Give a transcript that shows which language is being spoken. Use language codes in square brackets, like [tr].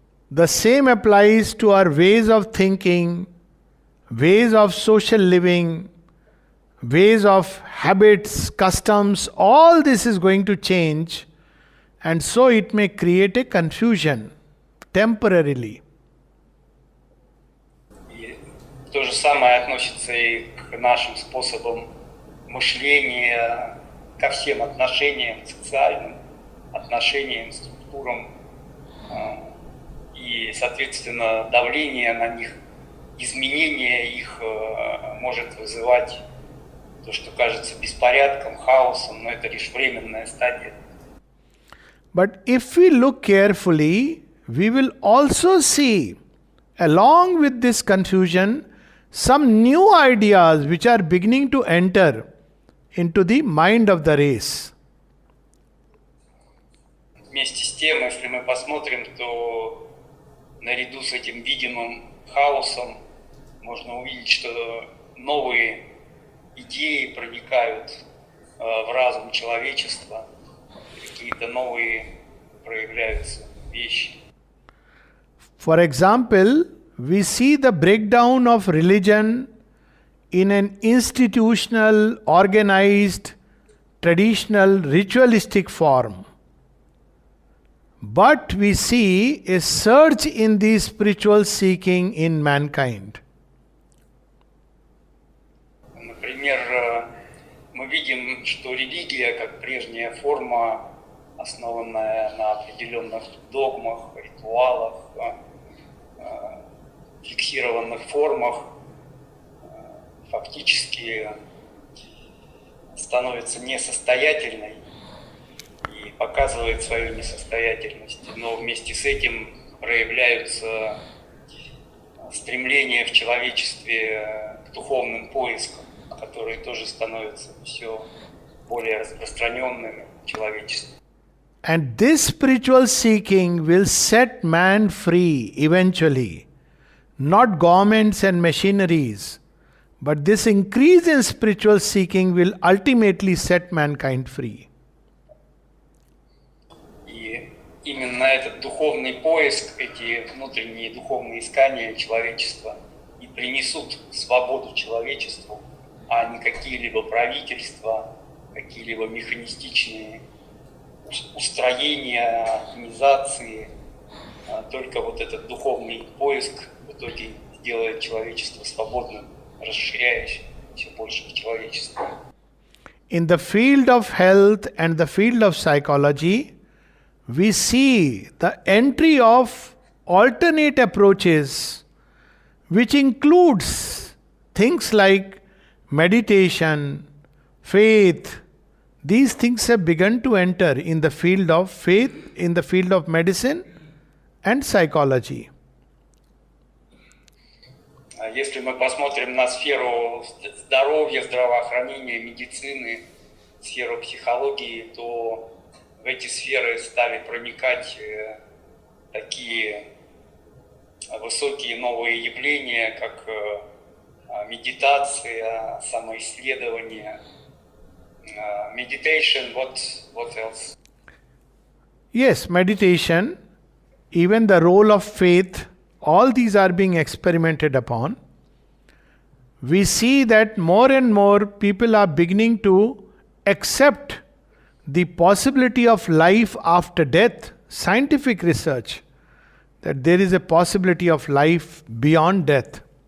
[en] The same applies to our ways of thinking, ways of social living, ways of habits, customs. All this is going to change, and so it may create a confusion temporarily. [ru] И то же самое относится и к нашим способам мышления, ко всем отношениям, социальным отношениям, структурам. И, соответственно, давление на них, изменение их может вызывать то, что кажется беспорядком, хаосом, но это лишь временная стадия. [en] But if we look carefully, we will also see, along with this confusion, some new ideas which are beginning to enter into the mind of the race. [ru] Вместе с тем, если мы посмотрим, то наряду с этим видимым хаосом можно увидеть, что новые идеи проникают в разум человечества, какие-то новые проявляются вещи. [en] For example, we see the breakdown of religion in an institutional, organized, traditional, ritualistic form. But we see a surge in the spiritual seeking in mankind. [ru] Например, мы видим, что религия, как прежняя форма, основанная на определенных догмах, ритуалах, фиксированных формах, фактически становится несостоятельной и показывает свою несостоятельность. Но вместе с этим проявляются стремления в человечестве к духовным поискам, которые тоже становятся все более распространенными в человечестве. [en] And this spiritual seeking will set man free eventually. Not governments and machineries, but this increase in spiritual seeking will ultimately set mankind free. [ru] И именно этот духовный поиск, эти внутренние духовные искания человечества и принесут свободу человечеству, а не какие-либо правительства, какие-либо механистичные устроения, организации. Только вот этот духовный поиск в итоге сделает человечество свободным, расширяясь все больше в человечестве. [en] In the field of health and the field of psychology, we see the entry of alternate approaches, which includes things like meditation, faith. These things have begun to enter in the field of faith, in the field of medicine and psychology. [ru] Если мы посмотрим на сферу здоровья, здравоохранения, медицины, сферу психологии, то в эти сферы стали проникать такие высокие новые явления, как медитация, самоисследование, [en] meditation, what else? Yes, meditation, even the role of faith, all these are being experimented upon. We see that more and more people are beginning to accept the possibility of life after death, scientific research, that there is a possibility of life beyond death.